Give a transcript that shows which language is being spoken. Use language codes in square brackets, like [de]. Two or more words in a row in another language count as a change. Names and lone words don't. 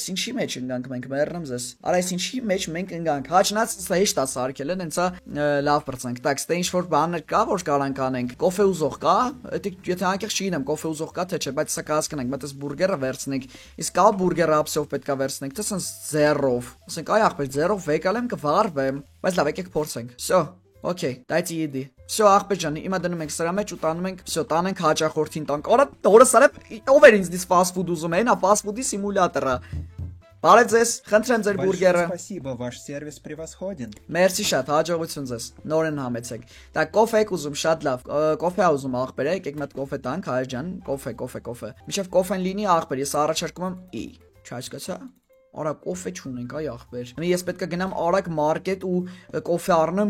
[hy] ինչի մեջ ընգանք մենք մեռնեմ ձեզ, արա ես ինչի մեջ մենք ընգանք, հաչնած հեշտ է սարքել են, հենցա լավ պրծանք, տակ ստե ինչ-որ բաներ կա, որ կարանք անենք, կոֆե ուզող կա, եթե անկեղ չգինեմ, կոֆե ուզող կա, թե չէ, բայց սա կհասկանանք, մտես բուրգերը վերցնենք, իսկ կա բուրգերը ափսով պետքա վերցնենք, թե սենց ձեռով, ասենք այ ախպեր ձեռով վեկալ եմ կվարվեմ, բայց լավ եկեք փորձենք, [ru] всё Okay, дайте еды. Всё, [hy] ախպեր ջան, հիմա դնում ենք սրա մեջ ու տանում ենք, всё, տանենք հաճախորդին տանք։ Արա, օրը սարը ով էր ինձ դից [en] fast food [hy] ուզում է, նա [en] fast food- [hy] ի սիմուլյատորը։ Բարև ձեզ, խնդրեմ ձեր [ru] Большое [hy] բուրգերը։ [ru] спасибо, ваш сервис превосходен. [hy] Մերսի շատ, հաջողություն ձեզ։ Նորեն համեցեք։ Դա կոֆե եք ուզում, շատ լավ։ Կոֆե ա ուզում աղբեր, եկեք մի հատ կոֆե տանք, հայր ջան, կոֆե։ Միշտ կոֆեն լինի աղբեր, ես առաջարկում եմ ի։ Չհասկացա։ Արա կոֆե չունենք, այ աղբեր։ Ես պետք է գնամ արագ մարքետ ու կոֆե առնեմ